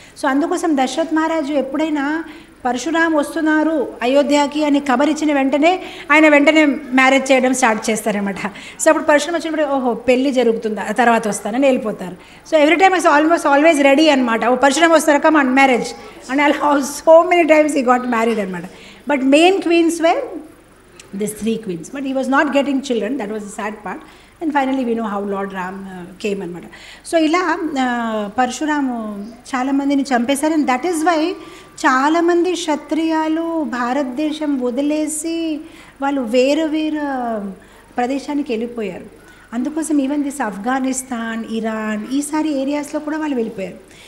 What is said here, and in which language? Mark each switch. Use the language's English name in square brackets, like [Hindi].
[Telugu] So అందుకోసం దశరథ్ మహారాజు ఎప్పుడైనా పరశురాం వస్తున్నారు అయోధ్యకి అని ఖబర్ ఇచ్చిన వెంటనే ఆయన వెంటనే మ్యారేజ్ చేయడం స్టార్ట్ చేస్తారనమాట. సో అప్పుడు పరశురాం వచ్చినప్పుడు ఓహో పెళ్ళి జరుగుతుందా, తర్వాత వస్తానని వెళ్ళిపోతారు. [English] so every time is always ready అనమాట, [Telugu] పరశురాం వస్తారు [English] Come and marriage and అలా so many times he got married అనమాట. But main queens were these 3 queens. But he was not getting children. That was the sad part. And finally we know how Lord Ram came అనమాట. [Telugu] So ఇలా పరశురాము చాలామందిని చంపేశారు. [English] and that is why [Telugu] చాలామంది క్షత్రియాలు భారతదేశం వదిలేసి వాళ్ళు వేరే ప్రదేశానికి వెళ్ళిపోయారు. అందుకోసం ఈవెన్ దిస్ ఆఫ్ఘనిస్తాన్, ఇరాన్, ఈసారి ఏరియాస్లో కూడా వాళ్ళు వెళ్ళిపోయారు.